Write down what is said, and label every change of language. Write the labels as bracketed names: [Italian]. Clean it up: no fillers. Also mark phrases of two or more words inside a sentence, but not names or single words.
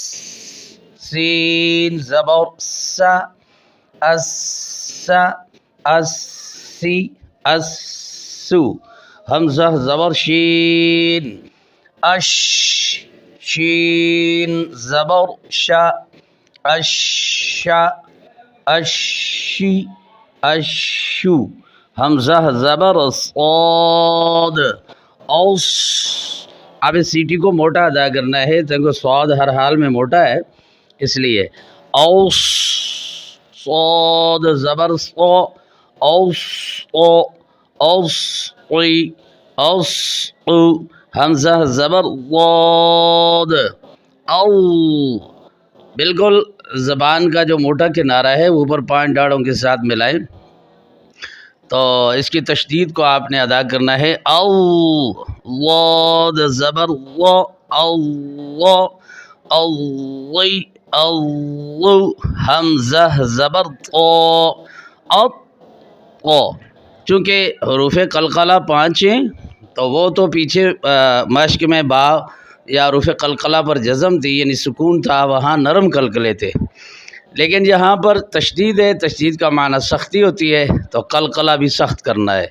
[Urdu] سین زبر سا اسا، اسی اسو، حمزہ زبر شین اش، شین زبر شا اشا اشی اشو، حمزہ زبر صاد، اوس. اب اس سیٹی کو موٹا ادا کرنا ہے، کیونکہ صاد ہر حال میں موٹا ہے، اس لیے اوس. صاد زبر صو، اوس او، اوس قی، اوس او. حمزہ زبر ضاد، او. بالکل زبان کا جو موٹا کنارہ ہے اوپر پانچ ڈاڑوں کے ساتھ ملائیں، تو اس کی تشدید کو آپ نے ادا کرنا ہے. او ضاد زبر و، او و، او وی، او و. حمزہ زبر طو، اط او. چونکہ حروف قلقلہ 5 ہیں تو وہ تو پیچھے مشق میں با یا حروف قلقلہ پر جزم تھی، یعنی سکون تھا، وہاں نرم قلقلے تھے. لیکن یہاں پر تشدید ہے، تشدید کا معنی سختی ہوتی ہے، تو قلقلہ بھی سخت کرنا ہے.